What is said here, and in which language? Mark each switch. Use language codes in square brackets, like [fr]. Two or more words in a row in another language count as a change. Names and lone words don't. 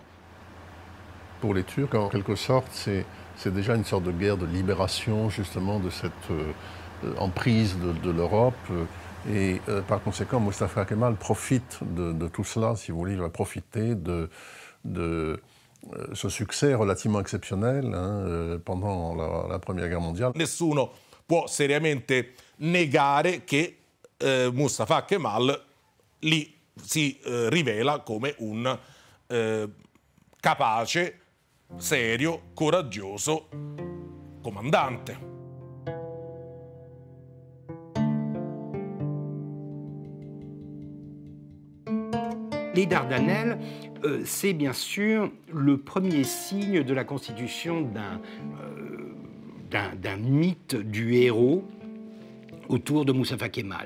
[fr] Pour les Turcs, en quelque sorte, c'est déjà une sorte de guerre de libération, justement, de cette emprise de l'Europe. Et par conséquent, Mustafa Kemal profite de tout cela, si vous voulez. Il va profiter de ce succès relativement exceptionnel pendant la Première Guerre mondiale. [it] Nessuno può seriamente negare che Mustafa Kemal lì si rivela come un capace, serio, coraggioso comandante. [fr] Les Dardanelles, c'est bien sûr le premier signe de la constitution d'un mythe du héros autour de Mustafa Kemal.